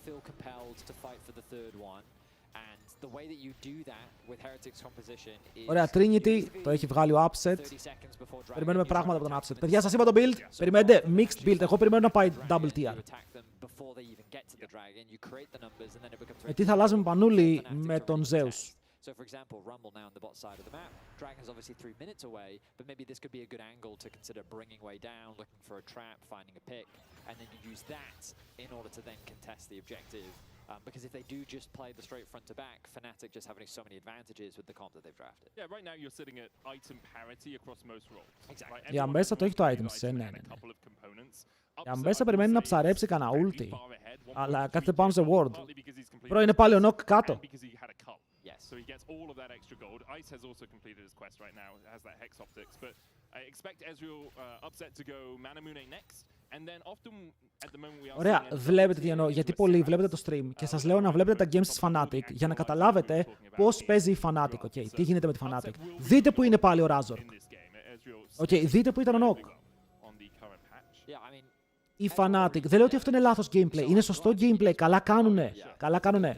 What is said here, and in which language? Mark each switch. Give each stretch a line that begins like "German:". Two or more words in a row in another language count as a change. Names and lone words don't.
Greek: Ωραία, Trinity, το έχει βγάλει ο Upset. Περιμένουμε πράγματα από τον Upset. Παιδιά, σας είπα το build. Περιμένετε
English: mixed build.
Greek: Εγώ περιμένω να πάει
English: double tier.
Greek: Τι θα αλλάζουμε πανούλι με τον Zeus.
English: So, for example, Rumble now on the bot side of the map. Dragon's obviously 3 minutes away, but maybe this could be a good angle to consider bringing way down, looking for a trap, finding a pick, and then you use that in order to then contest the objective. Because if they do just play the straight front to back, Fnatic just having so many advantages with the comp that they've drafted. Yeah, right now you're sitting at item parity across most roles. Exactly.
Greek: Η Αμπέσα το έχει το item σε, ναι. Η Αμπέσα περιμένει να ψαρέψει κανένα ulti, αλλά κάθεται πάνω σε ward. Προ είναι πάλι ο Nock κάτω.
English: So he gets all of that extra gold. Ice has also completed his quest right now. It has that Hex Optics, but I expect Ezreal Upset to go Manamune next. And then often at the moment we are...
Greek: Ωραία, βλέπετε τι εννοώ, γιατί πολλοί βλέπετε το stream και σας λέω να βλέπετε τα games της Fnatic για να καταλάβετε πώς παίζει η Fnatic, okay, τι γίνεται με τη Fnatic. Δείτε που είναι πάλι ο Razork. Okay, δείτε που ήταν ο Nock. η Fnatic. Δεν λέω ότι αυτό είναι λάθος gameplay. Είναι σωστό gameplay. Καλά κάνουνε. Καλά κάνουνε.